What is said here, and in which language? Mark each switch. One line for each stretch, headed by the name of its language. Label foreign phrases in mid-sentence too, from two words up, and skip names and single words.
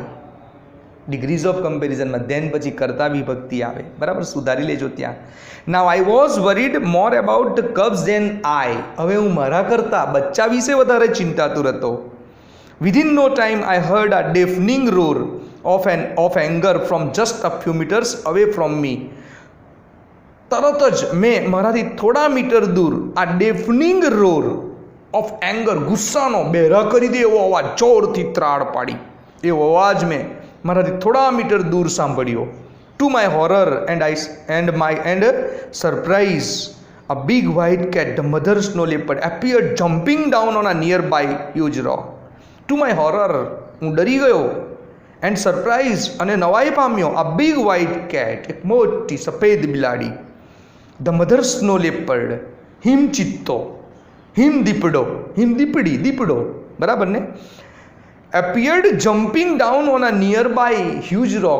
English: degrees of comparisonમાં
Gujarati: ધેન પછી કરતા વિભક્તિ આવે. બરાબર? સુધારી લેજો ત્યાં.
English: Now I was worried more about the cubs than I.
Gujarati: હવે હું મારા કરતાં બચ્ચા વિશે વધારે ચિંતાતુર હતો.
English: Within no time I heard a deafening roar of anger from just a few meters away from me.
Gujarati: તરત જ મેં મારાથી થોડા મીટર દૂર આ
English: deafening roar of anger,
Gujarati: ગુસ્સાનો બેરા કરી દે એવો અવાજ, જોરથી ત્રાડ પાડી એવો અવાજ મેં મારાથી થોડા મીટર દૂર સાંભળ્યો.
English: To my horror and surprise a big white cat, the mother snow leopard, appeared jumping down on a nearby huge rock. To my horror,
Gujarati: હું ડરી ગયો.
English: and surprise,
Gujarati: અને નવાઈ પામ્યો.
English: a big white cat,
Gujarati: એક મોટી સફેદ બિલાડી.
English: the mother snow leopard, દીપડો.
Gujarati: બરાબર ને?
English: Appeared jumping down on a nearby huge rock.